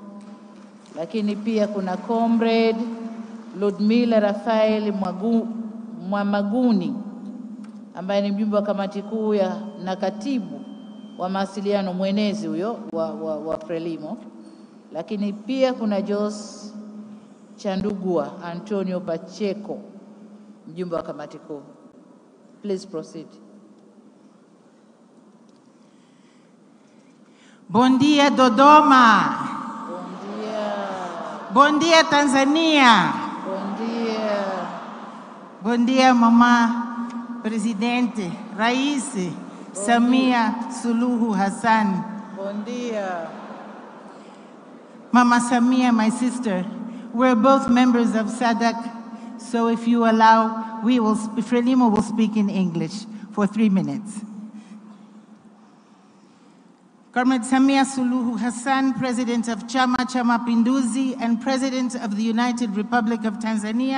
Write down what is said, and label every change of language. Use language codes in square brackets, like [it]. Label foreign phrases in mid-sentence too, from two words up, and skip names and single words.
[sw] Lakini pia kuna Comrade Ludmila Rafael Mwamaguni ambaye ni mjumbe wa kamati kuu na katibu wa mawasiliano mwenezi huyo wa Frelimo. Lakini pia kuna Jos Chandugua Antonio Pacheco, mjumbe wa kamati kuu. [en] Please proceed. [pt] Bom dia, Dodoma. Bom dia. Bom dia, Tanzania. Bom dia. Bom dia, Mama Presidente Rais Samia Suluhu Hassan. Bom dia. Mama Samia, [en] my sister, we're both members of SADC, so if you allow, Frelimo will speak in English for 3 minutes. Comrade Samia Suluhu Hassan, President of Chama, Mapinduzi, and President of the United Republic of Tanzania.